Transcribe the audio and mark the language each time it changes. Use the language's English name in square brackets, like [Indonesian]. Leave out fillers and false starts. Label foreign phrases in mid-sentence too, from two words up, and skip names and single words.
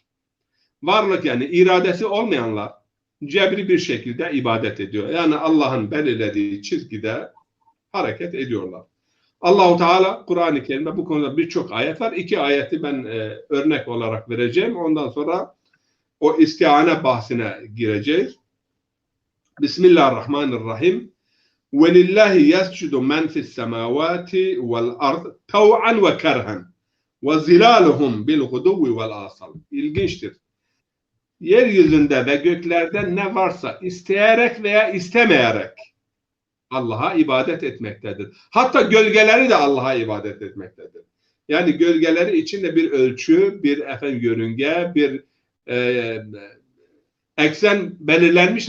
[Turkish] Varlık yani iradesi olmayanlar cebri bir şekilde ibadet ediyor. Yani Allah'ın belirlediği çizgide hareket ediyorlar. Allah-u Teala Kur'an-ı Kerim'de bu konuda birçok ayet var. 2 ayeti ben örnek olarak vereceğim. Ondan sonra o istiane bahsine gireceğiz. [Arabic] Bismillahirrahmanirrahim. وَلِلَّهِ يَسْجُدُ مَنْ فِي السَّمَاوَاتِ وَالْأَرْضِ تَوْعًا وَكَرْهًا وَزِلَالُهُمْ بِالْغُدُوِّ وَالْآصَالِ. [Turkish] İlginçtir. Yeryüzünde ve göklerde ne varsa isteyerek veya istemeyerek Allah'a ibadet etmektedir. Hatta gölgeleri de Allah'a ibadet etmektedir. Yani gölgeleri içinde bir ölçü, bir yörünge, bir eksen belirlenmiştir.